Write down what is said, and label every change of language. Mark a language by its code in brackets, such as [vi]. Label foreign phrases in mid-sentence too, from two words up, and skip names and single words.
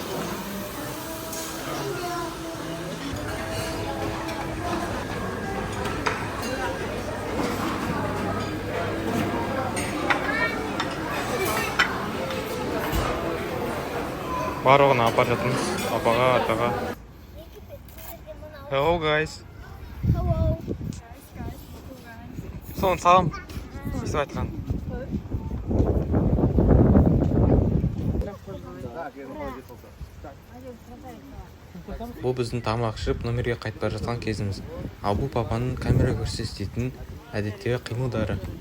[kk] Барлығына апарып жатырмыз. Апаға, атаға. [en] Hello guys. Hello. [kk] Соны салам. Естіп айтқан. Бұл біздің тамақ ішіп номерге қайтып бара жатқан кезіміз. Ал бұл папаның камера көрсе істейтін әдеттегі қимылдары.